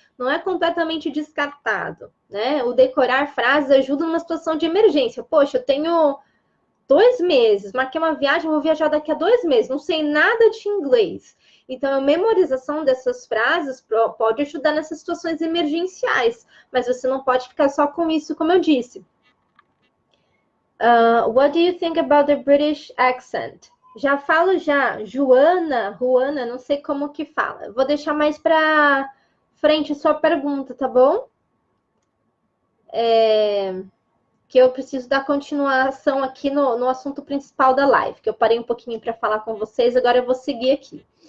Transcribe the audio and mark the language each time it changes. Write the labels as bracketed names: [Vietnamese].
[Portuguese] Não é completamente descartado, né? O decorar frases ajuda numa situação de emergência. Poxa, eu tenho 2 meses, marquei uma viagem, vou viajar daqui a 2 meses, não sei nada de inglês. Então, a memorização dessas frases pode ajudar nessas situações emergenciais, mas você não pode ficar só com isso, como eu disse. [English] What do you think about the British accent? [Portuguese] Já falo já, Juana, não sei como que fala. Vou deixar mais para frente a sua pergunta, tá bom? Que eu preciso dar continuação aqui no assunto principal da live, que eu parei um pouquinho para falar com vocês, agora eu vou seguir aqui.